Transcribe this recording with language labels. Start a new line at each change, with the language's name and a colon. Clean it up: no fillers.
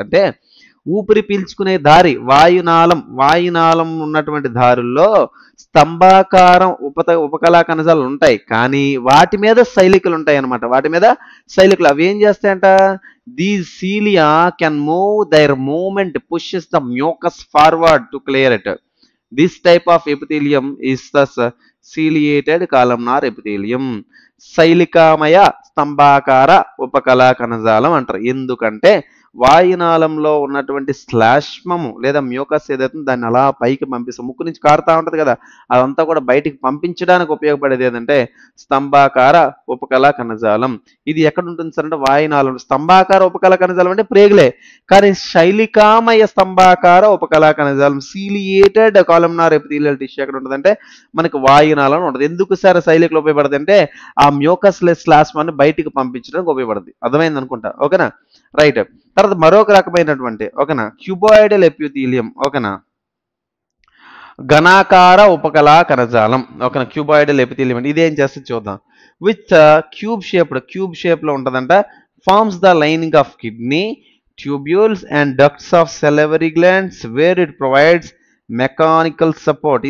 Telugu: అంటే ఊపిరి పీల్చుకునే దారి వాయునాళం ఉన్నటువంటి దారుల్లో స్తంభాకారం ఉపకళా కణజాలు ఉంటాయి, కానీ వాటి మీద శైలికలు ఉంటాయి అన్నమాట. వాటి మీద శైలికలు అవి ఏం చేస్తాయంట,
English: These cilia can move their movement pushes the mucus forward to clear it. This type of epithelium is thus ciliated columnar epithelium.
Telugu: శైలికామయ స్తంభాకార ఉపకళా కణజాలం అంటారు. ఎందుకంటే వాయునాళంలో ఉన్నటువంటి శ్లాష్మము లేదా మ్యూకస్ ఏదైతే దాన్ని అలా పైకి పంపిస్తాం, ముక్కు నుంచి కారుతా ఉంటుంది కదా, అదంతా కూడా బయటికి పంపించడానికి ఉపయోగపడేది ఏదంటే స్తంభాకార ఉపకళా కణజాలం. ఇది ఎక్కడ ఉంటుంది సార్ అంటే వాయునాళం. స్తంభాకార ఉపకళా కణజాలం అంటే ప్రేగులే, కానీ శైలికామయ స్తంభాకార ఉపకళా కణజాలం సీలియేటెడ్ కాలమ్నార్ ఎపిథీలియల్ టిష్యూ ఎక్కడ ఉంటుందంటే మనకి వాయునాళం ఉంటుంది. ఎందుకు సార్ శైలికలు ఉపయోగపడుతుంది అంటే ఆ మ్యూకస్ లెస్ శ్లాష్మాన్ని బయటికి పంపించడానికి ఉపయోగపడుతుంది. అర్థమైంది అనుకుంటా. ఓకేనా, రైట్. తర్వాత మరొక రకమైనటువంటి ఓకేనా క్యూబాయిడల్ ఎపిథీలియం. ఓకేనా, ఘనాకార ఉపకళా కణజాలం. ఓకేనా, క్యూబాయిడల్ ఎపిథీలియం అంటే ఇదేం చేస్తే చూద్దాం. విత్ క్యూబ్ షేప్ లో ఉంటుందంట.
English: Forms the lining of kidney tubules and ducts of salivary glands where it provides mechanical support.